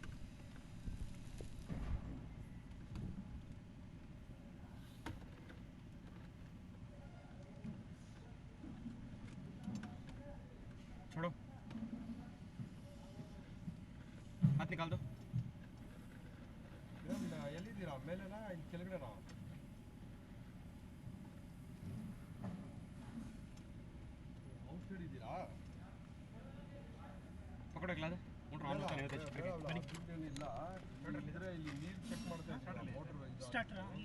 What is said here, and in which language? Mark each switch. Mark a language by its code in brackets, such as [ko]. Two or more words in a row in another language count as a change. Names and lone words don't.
[hi] छोड़ो, हाथ निकाल दो. [kn] ಎಲ್ಲಿದ್ದೀರಾ? ಮೇಲೆನಾ ಇಲ್ಲಿ ಕೆಳಗಡೆನಾ? ಔಟ್ ಸೈಡ್ ಇದ್ದೀರಾ? [hi] पकड़ो ग्लास मोटर ऑन करने होते हैं. बनी [kn] ಇಲ್ಲ ಇದ್ರೆ ಇಲ್ಲಿ ನೀರು ಚೆಕ್ ಮಾಡ್ತಾ ಮೋಟರ್ ಸ್ಟಾರ್ಟ್